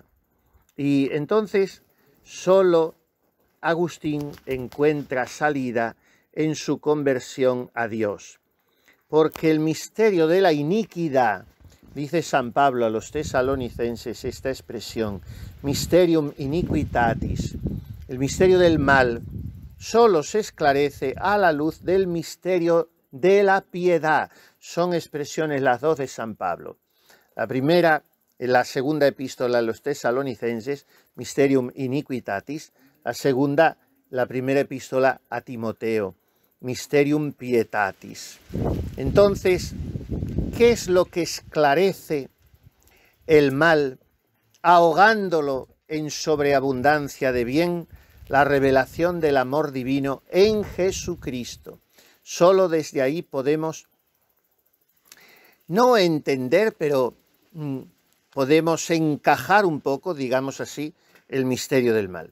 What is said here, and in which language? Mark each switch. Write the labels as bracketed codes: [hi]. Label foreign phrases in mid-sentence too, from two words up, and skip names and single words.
[es] Y entonces solo Agustín encuentra salida en su conversión a Dios, porque el misterio de la iniquidad, dice San Pablo a los tesalonicenses esta expresión, [la] mysterium iniquitatis, [es] el misterio del mal, solo se esclarece a la luz del misterio de la piedad. Son expresiones las dos de San Pablo. La primera, en la segunda epístola a los tesalonicenses, [la] mysterium iniquitatis. [es] La segunda, la primera epístola a Timoteo, [la] mysterium pietatis. [es] Entonces, ¿qué es lo que esclarece el mal, ahogándolo en sobreabundancia de bien? La revelación del amor divino en Jesucristo. Solo desde ahí podemos no entender, pero podemos encajar un poco, digamos así, el misterio del mal.